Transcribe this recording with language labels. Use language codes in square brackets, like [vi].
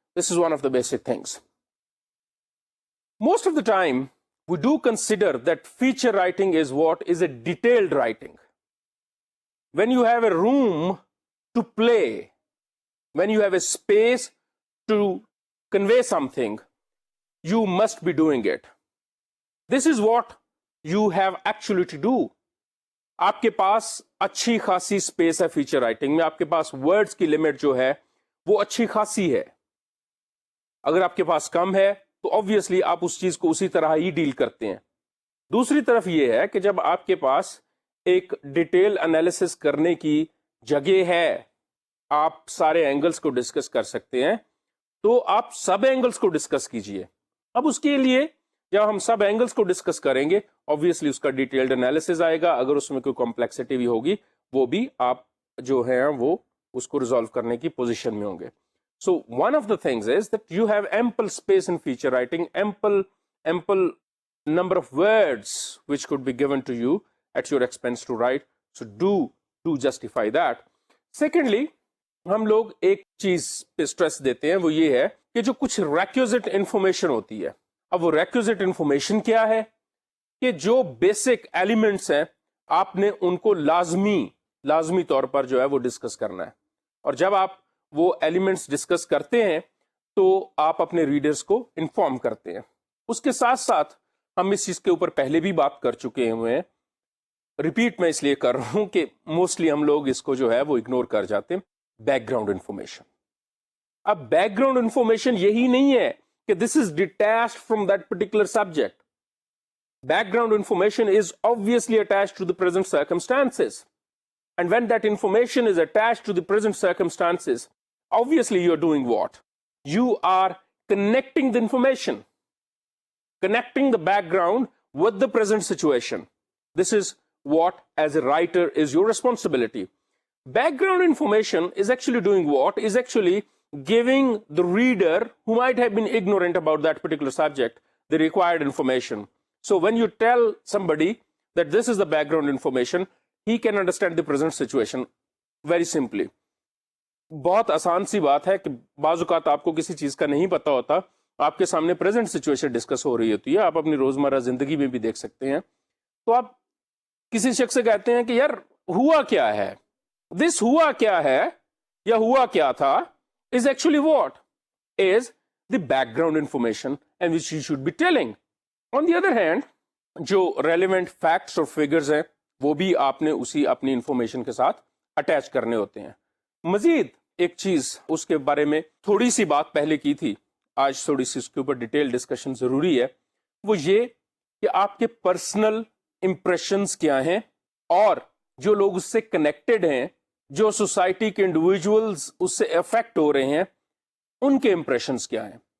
[en] This is one of the basic things. Most of the time, we do consider that feature writing is what is a detailed writing. when you have a room to play, when you have a space to convey something, you must be doing it. This is what you have actually to do. [ur] آپ کے پاس اچھی خاصی space ہے feature writing میں, آپ کے پاس words کی limit جو ہے وہ اچھی خاصی ہے. اگر آپ کے پاس کم ہے تو obviously آپ اس چیز کو اسی طرح ہی ڈیل کرتے ہیں. دوسری طرف یہ ہے کہ جب آپ کے پاس ایک ڈیٹیل انالیسس کرنے کی جگہ ہے, آپ سارے اینگلز کو ڈسکس کر سکتے ہیں, تو آپ سب اینگلز کو ڈسکس کیجئے. اب اس کے لیے جب ہم سب اینگلز کو ڈسکس کریں گے obviously اس کا ڈیٹیلڈ انالیسس آئے گا. اگر اس میں کوئی کمپلیکسٹی بھی ہوگی وہ بھی آپ جو ہیں وہ اس کو ریزالو کرنے کی پوزیشن میں ہوں گے. [en] So one of the things is that you have ample space in feature writing, ample number of words which could be given to you at your expense to write. So do justify that. Secondly, [ur] ہم لوگ ایک چیز پہ stress دیتے ہیں, وہ یہ ہے کہ جو کچھ ریکوزٹ انفارمیشن ہوتی ہے. اب وہ ریکوزٹ انفارمیشن کیا ہے کہ جو بیسک ایلیمنٹس ہیں آپ نے ان کو لازمی طور پر جو ہے وہ ڈسکس کرنا ہے. اور جب آپ وہ ایلیمنٹس ڈسکس کرتے ہیں تو آپ اپنے ریڈرز کو انفارم کرتے ہیں. اس کے ساتھ ساتھ ہم اس چیز کے اوپر پہلے بھی بات کر چکے ہوئے ہیں, ریپیٹ میں اس لیے کر رہا ہوں کہ موسٹلی ہم لوگ اس کو جو ہے وہ اگنور کر جاتے ہیں, بیک گراؤنڈ انفارمیشن. اب بیک گراؤنڈ انفارمیشن یہی نہیں ہے کہ [en] This is detached from that particular subject. Background information is obviously attached to the present circumstances. And when that information is attached to the present circumstances, obviously you're doing what? You are connecting the information, connecting the background with the present situation. This is what, as a writer, is your responsibility. Background information is actually doing what? Is actually giving the reader, who might have been ignorant about that particular subject, the required information. So when you tell somebody that this is the background information, he can understand the present situation very simply. [ur] بہت آسان سی بات ہے کہ بعض اوقات آپ کو کسی چیز کا نہیں پتا ہوتا, آپ کے سامنے پریزنٹ سچویشن ڈسکس ہو رہی ہوتی ہے, آپ اپنی روزمرہ زندگی میں بھی دیکھ سکتے ہیں. تو آپ کسی شخص سے کہتے ہیں کہ یار ہوا کیا ہے, دس ہوا کیا ہے یا ہوا کیا تھا, [en] is actually what? Is the background information and which you should be telling. On the other hand, [ur] جو ریلیونٹ فیکٹس اور فگرز ہیں وہ بھی آپ نے اسی اپنی انفارمیشن کے ساتھ اٹیچ کرنے ہوتے ہیں. مزید ایک چیز اس کے بارے میں تھوڑی سی بات پہلے کی تھی, آج تھوڑی سی اس کے اوپر ڈیٹیل ڈسکشن ضروری ہے, وہ یہ کہ آپ کے پرسنل امپریشنز کیا ہیں اور جو لوگ اس سے کنیکٹڈ ہیں, جو سوسائٹی کے انڈیویجولز اس سے افیکٹ ہو رہے ہیں, ان کے امپریشنز کیا ہیں.